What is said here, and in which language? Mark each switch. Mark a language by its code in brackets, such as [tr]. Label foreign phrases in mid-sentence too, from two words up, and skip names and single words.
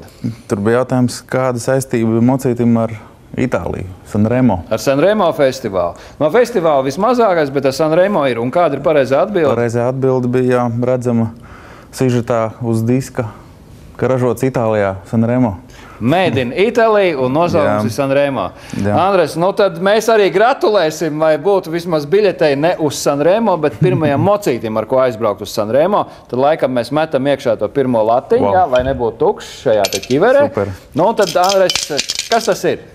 [lv] Tur bija jautājums, kāda saistība mocītim ar Itāliju, Sanremo. Ar Sanremo festivālu. No festivāla vismazākais, bet ar Sanremo ir. Un kāda ir pareizā atbilde? Pareizā atbilde bija redzama sižetā uz diska, ka ražots Itālijā, Sanremo. [en] Made in Italy [lv] un nosaukums ir Sanremo. Andres, tad mēs arī gratulēsim, vai būtu vismaz biļetei ne uz Sanremo, bet pirmajam mocītim, ar ko aizbraukt uz Sanremo. Tad laikam mēs metam iekšā to pirmo latiņu, lai nebūtu tukšs šajā te ķiverē. Super. Tad, Andres, kas tas ir?